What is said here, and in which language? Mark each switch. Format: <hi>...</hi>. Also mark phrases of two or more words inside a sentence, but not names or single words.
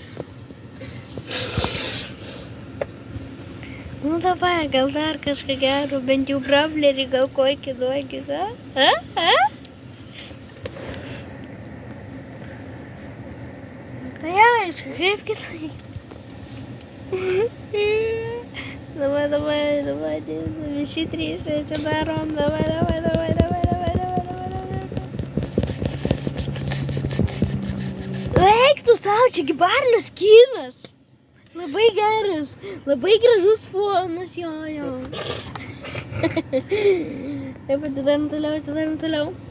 <lt>Nu davai, gal dar kažką gero, bent jau bravlerį, gal kokį duokis, a? Tai aišku, kaip kitai. Давай, вisi 3 atsidarom, давай. Eik tu savo, čiagi Barlio skinas. Labai geras, labai gražus fonas, jo. Taip, atidarom toliau.</lt>